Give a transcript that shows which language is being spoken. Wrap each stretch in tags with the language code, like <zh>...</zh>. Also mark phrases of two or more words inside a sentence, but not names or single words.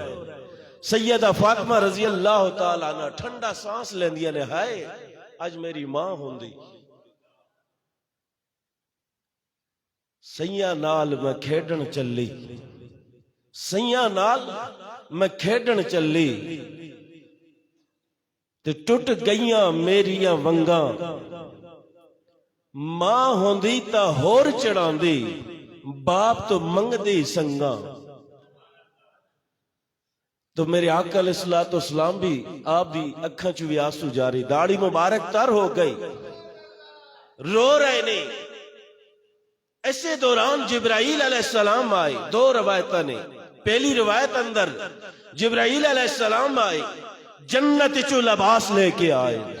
<pa>सैयदा फातिमा</pa> <ar>رضي الله تعالى عنها</ar> <pa>ਠੰਡਾ ਸਾਂਸ ਲੈਂਦੀਆਂ ਨੇ, ਹਾਏ ਅੱਜ ਮੇਰੀ ਮਾਂ ਹੁੰਦੀ, ਸਈਆਂ ਨਾਲ ਮੈਂ ਖੇਡਣ ਚੱਲੀ, ਸਈਆਂ ਨਾਲ ਮੈਂ ਖੇਡਣ ਚੱਲੀ ਤੇ ਟੁੱਟ ਗਈਆਂ ਮੇਰੀਆਂ ਵੰਗਾਂ, ਮਾਂ ਹੁੰਦੀ ਤਾਂ ਹੋਰ ਚੜਾਉਂਦੀ, ਬਾਪ ਤੋਂ ਮੰਗਦੀ ਸੰਗਾ। تو میرے آقا</pa> <ar>علیہ السلام</ar> <pa>بھی آپ بھی اکھاں چ بھی آنسو جاری، داڑھی مبارک تر ہو گئی، رو رہے نے۔ ایسے دوران جبرائیل</pa> <ar>علیہ السلام</ar> <pa>آئے، دو روایتیں نے۔ پہلی روایت اندر جبرائیل</pa> <ar>علیہ السلام</ar> <pa>آئے، جنت چو لباس لے کے آئے۔</pa>